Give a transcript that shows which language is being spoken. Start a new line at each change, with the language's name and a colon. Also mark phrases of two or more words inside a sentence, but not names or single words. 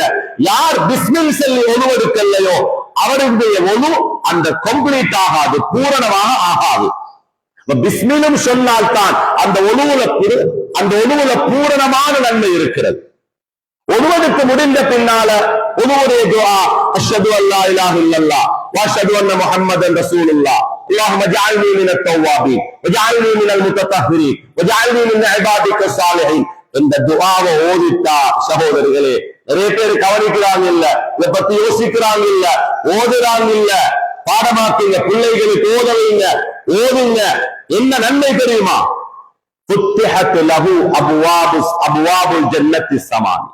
Tamil: யார் பிஸ்மில் சொல்லி உதுவெடுக்கலையோ அவருடைய உது அந்த கம்ப்ளீட் ஆகாது, பூரணமாக ஆகாது. பிஸ்மிலும் சொன்னால்தான் அந்த உதுவுல பூரணமான நன்மை இருக்கிறது. ஒருவனுக்கு முடிந்த பின்னால உதுவுடைய துஆ,
Arabic: أشهد ألا إله إلا الله وأشهد أن محمدا رسول الله اللهم اجعلني من التوابين واجعلني من المتطهرين واجعلني من عبادك الصالحين.
Tamil: இந்த துஆவை ஓதிட்டா சகோதரர்களே, நிறைய பேர் கவனிக்கிறாங்க இல்ல, இதை பத்தி யோசிக்கிறாங்க இல்ல, ஓதுறாங்க இல்ல. பாடமாக்குங்க, பிள்ளைகளுக்கு ஓத வைங்க, ஓதுங்க. என்ன நன்மை தெரியுமா?
Arabic: فتحت له أبواب الجنة الثمانية.